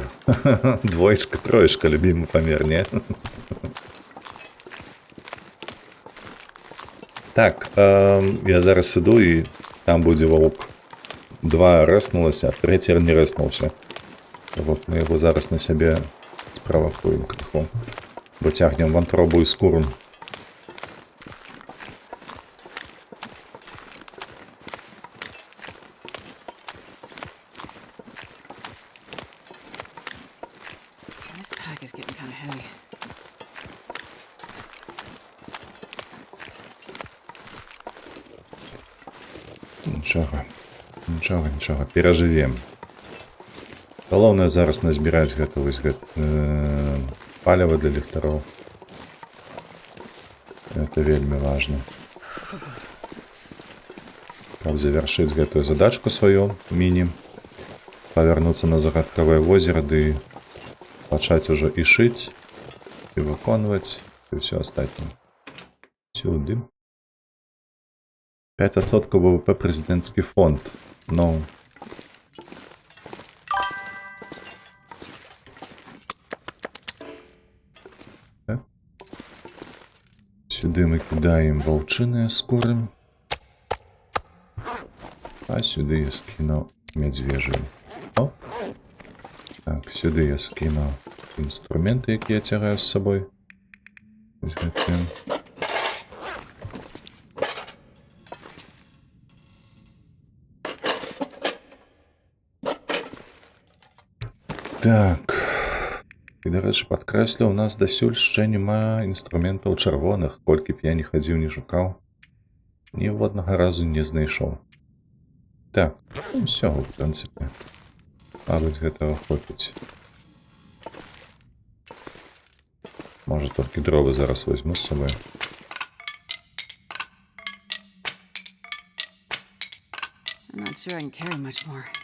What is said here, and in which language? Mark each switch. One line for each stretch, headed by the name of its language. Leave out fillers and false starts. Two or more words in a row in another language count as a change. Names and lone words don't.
Russian: Двоечка, троечка,
Belarusian: любимый памер, не? Так, я зараз іду і там будзе ваўк. 2 рэснулася, а 3 не рэснуўся. Вот мы яго зараз на сябе справакуем крыху. Бо цягнем вантробу і скуру.
English: This pack is getting kind of heavy.
Belarusian: Нічога, перажывем. Галоўнае зараз назбіраць гэта вось паліва для ліхтароў. Это вельмі важна. Каб завяршыць гэтую задачку сваю, міні, павярнуцца на загадкавае возера, ды пачаць ужо і шыць, і выконваць, і ўсё астатняе. Сюды.
Russian: 5% ВВП президентский фонд. Ну. Так.
Ukrainian: Сюди ми кидаємо вовчине скоро. А сюди я скину медвежий. О. Так, сюди я скину інструменти, які я тягаю з собою. Ось гэтым. Так, і, до речі,
Belarusian: падкрэслю, у нас дасюль
Ukrainian: ще нема
Belarusian: інструментаў чырвоных, колькі б я не хадзіў, не шукаў.
Ukrainian: Ні в одного разу не знайшоў.
Belarusian: Так, все, в прынцыпе. Мабыць, гэтага хопіць. Можа, толькі дровы зараз возьму
Russian: з собой.
English: I'm not sure I can carry much more.